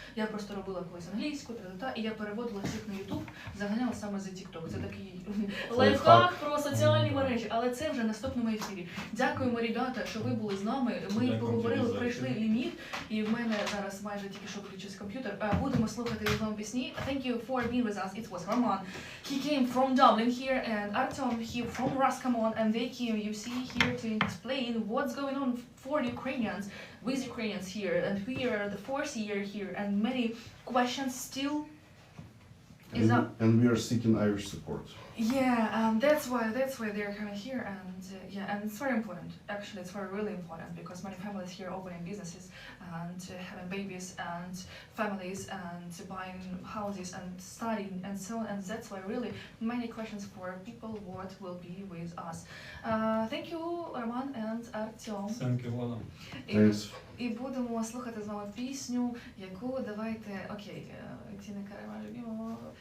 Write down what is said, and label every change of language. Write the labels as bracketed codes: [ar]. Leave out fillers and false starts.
[uk] Я просто робила колись англійську, і я переводила всіх на YouTube, заганяла саме за TikTok. Це такий лайфхак про соціальні мережі, але це вже в наступному ефірі. Дякуємо, ребята, що ви були з нами. Ми поговорили, пройшли ліміт, і в мене зараз майже тільки що включився комп'ютер. Будемо слухати його пісні. [en] Thank you for being with us. It was Roman. He came from Dublin here, and Артем, he from Roscommon, and they came, you see, here to explain what's going on for Ukrainians, with Ukrainians here, and we are the 4th year here, and many questions still is up. And we are seeking Irish support. Yeah, that's why they're coming here, and it's very important. Actually, it's really important because many families here opening businesses and having babies and families and buying houses and studying and so on. And that's why really many questions for people what will be with us. Thank you, Roman and Артем. Thank you, Влада. [uk] І будемо слухати з вами пісню, яку давайте, окей, Тіни Карема любимо.